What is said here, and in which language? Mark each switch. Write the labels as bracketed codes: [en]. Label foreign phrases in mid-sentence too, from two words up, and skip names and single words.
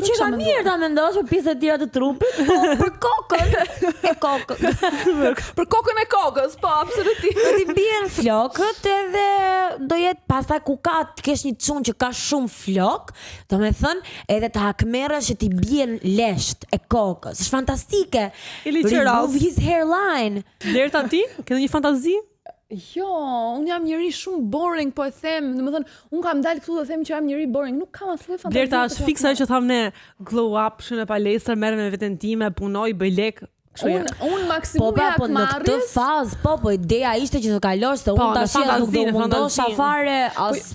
[sq] Kjo që ka mirë ta mendosh për pjesët e tjera të trupit, po për kokën e kokës. Për kokën e kokës, po absolutisht. Do t'i bien flokët edhe do jetë pastaj ku ka të kesh një çun që ka shumë flok, domethënë edhe të hakmerrësh që t'i bien lesht e kokës. Është fantastike. [en] Remove his hairline. [sq] Lerta ti? Ke një fantazi? Jo, unë jam njëri shumë boring, po e them, domethënë, unë kam dalë këtu dhe them që jam njëri boring, nuk kam asnjë fantazi. Lerta është fiksa që thamë ne, [en] glow up, [sq] shën e palestër, merrem me veten time, punoj, bëj lek. Unë maksimumi po në këtë fazë, po ideja ishte që të kalosh se unë tash nuk do mundosha fare as